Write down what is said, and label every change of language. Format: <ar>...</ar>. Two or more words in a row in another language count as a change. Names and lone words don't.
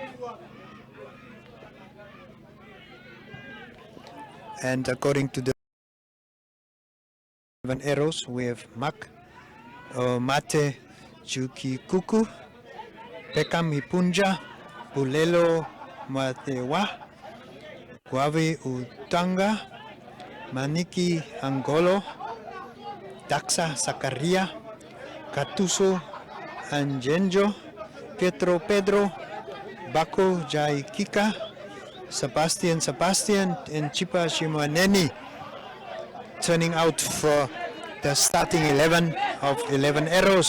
<en>And according to the 11 Arrows, we have Mate Chukikuku, Pekam Hipunja, Pulelo Matewa, Guavi Utanga, Maniki Angolo, Daxa Sakaria, Katuso Anjenjo, Pietro Pedro, Bako Jai Kika, Sebastian, and Chipa Shimaneni turning out for the starting 11 of 11 Arrows.</en>